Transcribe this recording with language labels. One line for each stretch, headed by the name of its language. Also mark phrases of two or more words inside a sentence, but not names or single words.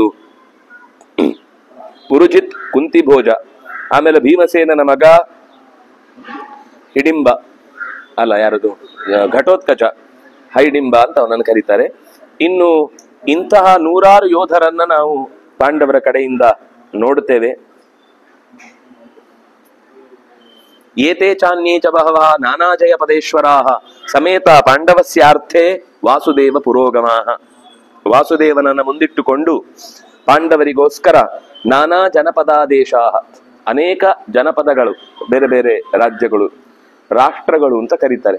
Kannada: ಪುರುಜಿತ್, ಕುಂತಿ ಭೋಜ, ಆಮೇಲೆ ಭೀಮಸೇನನ ಮಗ ಹಿಡಿಂಬ, ಅಲ್ಲ ಯಾರದು, ಘಟೋತ್ಕಚ, ಹೈಡಿಂಬ ಅಂತ ಅವನನ್ನು ಕರೀತಾರೆ. ಇನ್ನು ಇಂತಹ 100 ಯೋಧರನ್ನ ನಾವು ಪಾಂಡವರ ಕಡೆಯಿಂದ ನೋಡುತ್ತೇವೆ.
Sanskrit: ಏತೇ ಚಾನ್ಯೇ ಚ ಬಹವಃ ನಾನಾಜಯ ಪದೇಶ್ವರಾಃ ಸಮೇತ ಪಾಂಡವಸ್ಯಾರ್ಥೇ ವಾಸುದೇವ ಪುರೋಗಮಾಃ.
Kannada: ವಾಸುದೇವನನ್ನ ಮುಂದಿಟ್ಟುಕೊಂಡು ಪಾಂಡವರಿಗೋಸ್ಕರ
Sanskrit: ನಾನಾ ಜನಪದಾದೇಶಾಃ,
Kannada: ಅನೇಕ ಜನಪದಗಳು, ಬೇರೆ ಬೇರೆ ರಾಜ್ಯಗಳು, ರಾಷ್ಟ್ರಗಳು ಅಂತ ಕರೀತಾರೆ.